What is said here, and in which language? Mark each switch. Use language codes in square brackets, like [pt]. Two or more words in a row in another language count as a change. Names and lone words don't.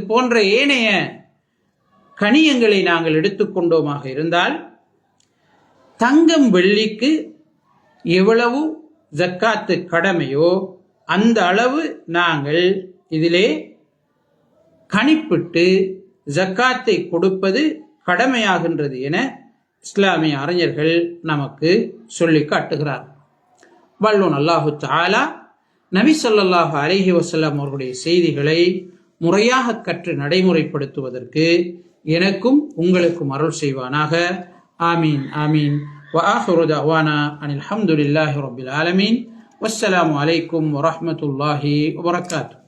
[ta] போன்ற ஏனைய கனியங்களை நாங்கள் எடுத்துக்கொண்டோமாக இருந்தால், தங்கம் வெள்ளிக்கு எவ்வளவு ஜக்காத்து கடமையோ அந்த அளவு நாங்கள் இதிலே கணிப்பிட்டு ஜக்காத்தை கொடுப்பது கடமையாகின்றது என இஸ்லாமிய அறிஞர்கள் நமக்கு சொல்லி காட்டுகிறார். வல்லோன் [ar] الله تعالى [ta] நபி [ar] صلى الله عليه وسلم [ta] அவர்களுடைய செய்திகளை முறையாக கற்று நடைமுறைப்படுத்துவதற்கு எனக்கும் உங்களுக்கும் அருள் செய்வானாக. [ar] آمين آمين. وآخر دعوانا أن الحمد لله رب العالمين والسلام عليكم ورحمة الله وبركاته.